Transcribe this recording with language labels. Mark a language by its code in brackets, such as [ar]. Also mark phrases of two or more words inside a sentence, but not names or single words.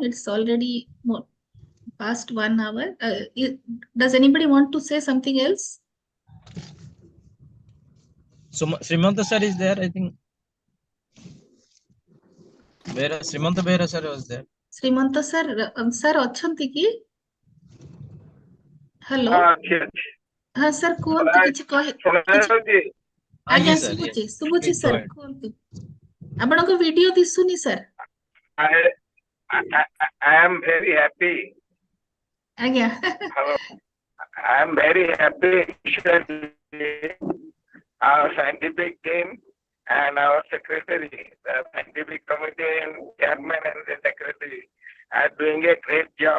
[en] It's already past 1 hour. Does anybody want to say something else? so Srimanta sir is there, I think. Where Srimanta Behra sir was there. [or] Srimanta sir, sir ଅଛନ୍ତି କି? Hello. ହଁ sir କୁହନ୍ତୁ କିଛି କହି ଆଜ୍ଞା ଶୁଭୁଛି ଶୁଭୁଛି sir କୁହନ୍ତୁ ଆପଣଙ୍କ ଭିଡିଓ ଦିଶୁନି sir. [en] I am very happy. [or] ଆଜ୍ଞା. [en] I am very happy. Our scientific team and our secretary, the scientific committee and chairman and the secretary are doing a great job.